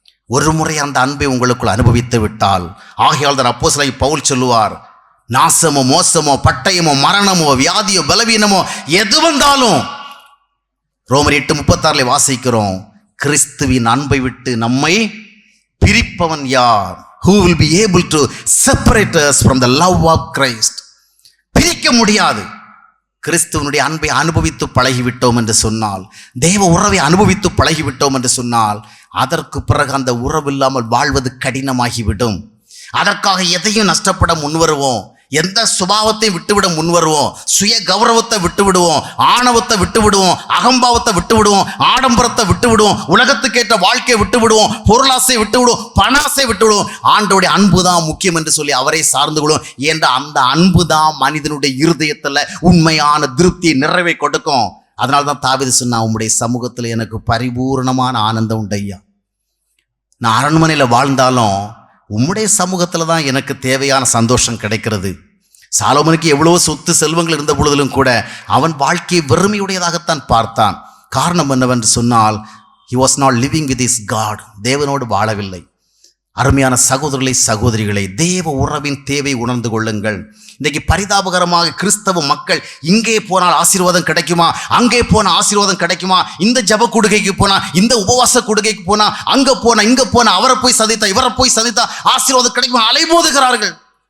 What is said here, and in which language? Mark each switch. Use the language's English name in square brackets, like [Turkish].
[Tamil] ஒரு முறை அந்த அன்பை உங்களுக்குள் அனுபவித்து விட்டால், ஆகையால் தான் அப்போஸ்தலன் பவுல் சொல்லுவார், நாசமோ, மோசமோ, பட்டயமோ, மரணமோ, வியாதியோ, பலவீனமோ எது வந்தாலும், ரோமர் 8:36 வாசிக்கிறோம், கிறிஸ்துவின் அன்பை விட்டு நம்மை பிரிப்பவன் யார்? [English] Who will be able to separate us from the love of Christ? [Tamil] பிரிக்க முடியாது. கிறிஸ்துவனுடைய அன்பை அனுபவித்து பழகிவிட்டோம் என்று சொன்னால், தேவ உறவை அனுபவித்து பழகிவிட்டோம் என்று சொன்னால், அதற்கு பிறகு அந்த உறவு இல்லாமல் வாழ்வது கடினமாகிவிடும். அதற்காக எதையும் நஷ்டப்பட முன்வருவோம், எந்த சுபாவத்தை விட்டுவிட முன்வருவோம், சுய கௌரவத்தை விட்டுவிடுவோம், ஆணவத்தை விட்டுவிடுவோம், அகம்பாவத்தை விட்டுவிடுவோம், ஆடம்பரத்தை விட்டுவிடுவோம், உலகத்துக்கேற்ற வாழ்க்கையை விட்டுவிடுவோம், பொருளாசை விட்டுவிடுவோம், பணாசை விட்டுவிடுவோம். ஆண்டவருடைய அன்பு தான் முக்கியம் என்று சொல்லி அவரை சார்ந்து கொள்வோம். என்ற அந்த அன்பு தான் மனிதனுடைய இருதயத்தில் உண்மையான திருப்தியை, நிறைவை கொடுக்கும். அதனால தான் தாவீது சொன்னா, உம்முடைய சமூகத்தில் எனக்கு பரிபூர்ணமான ஆனந்தம் உண்டு ஐயா. நான் அரண்மனையில் வாழ்ந்தாலும் உம்முடைய சமூகத்தில் தான் எனக்கு தேவையான சந்தோஷம் கிடைக்கிறது. சாலோமோனுக்கு எவ்வளவோ சொத்து செல்வங்கள் இருந்த பொழுதிலும் கூட அவன் வாழ்க்கையை வெறுமையுடையதாகத்தான் பார்த்தான். காரணம் என்னவென்று சொன்னால், [English] he was not living with his God. [Tamil] தேவனோடு வாழவில்லை. அருமையான சகோதரர்களே, சகோதரிகளை, தேவ உறவின் தேவை உணர்ந்து கொள்ளுங்கள். இன்றைக்கு பரிதாபகரமாக கிறிஸ்தவ மக்கள் இங்கே போனால் ஆசீர்வாதம் கிடைக்குமா, அங்கே போனால் ஆசீர்வாதம் கிடைக்குமா, இந்த ஜப கொடுக்கைக்கு போனா, இந்த உபவாச கொடுக்கைக்கு போனா, அங்க போனா, இங்க போனா, அவரை போய் சந்தித்தா, இவரை போய் சந்தித்தா ஆசீர்வாதம் கிடைக்குமா, அலைமோதுகிறார்கள்.